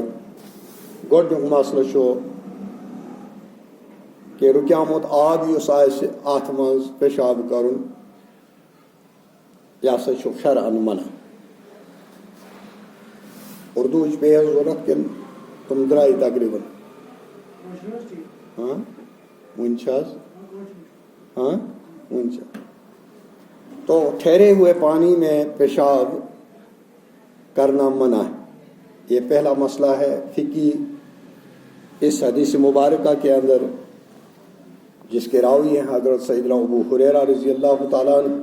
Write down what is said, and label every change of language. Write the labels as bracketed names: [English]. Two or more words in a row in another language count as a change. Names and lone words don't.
[Kashmiri] گۄڈنیُک مسلہٕ چھُ کہ رُکیومُت آب یُس آسہِ اتھ منٛز پیشاب کرُن یہِ ہسا چھُ شرعن منع۔ اردوچ پیٚیہِ حظ ضروٗرت کِنہٕ تِم درٛاے تقریٖباً؟ وُنہِ چھِ حظ وُنہِ چھِ۔ [Urdu] تو ٹھہرے ہوئے پانی میں پیشاب کرنا منع ہے، یہ پہلا مسئلہ ہے فقی اس حدیث مبارکہ کے اندر، جس کے راوی ہیں حضرت سیدنا ابو ہریرہ [Arabic] رضی اللہ تعالیٰ عنہ۔